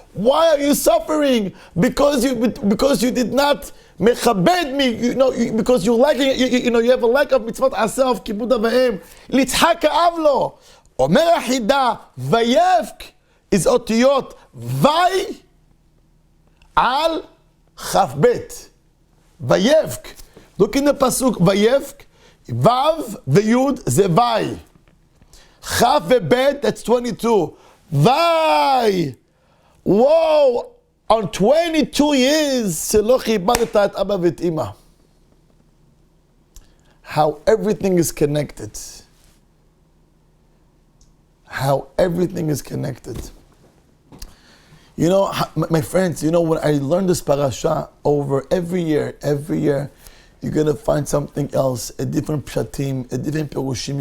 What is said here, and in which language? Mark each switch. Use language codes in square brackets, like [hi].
[en] Why are you suffering? Because you did not מכבד me, because you're lacking, you have a lack of מצוות עשה of [he] כיבוד אב ואם. ליצחק כאב לו. אומר החידה, ויבך is אותיות וי על כף בית. ויבך. [en] Look in the pasuk, [he] ויבך, וו ויוד זה וי. כף ובית, [en] that's 22. [he] וי. Whoa. [en] On 22 years, [he] שלא כיבדת את אבא ואת אמא. [en] How everything is connected. How everything is connected. You know, my friends, you know, when I learned this parasha over every year, you're going to find something else, a different pshatim, a different perushim.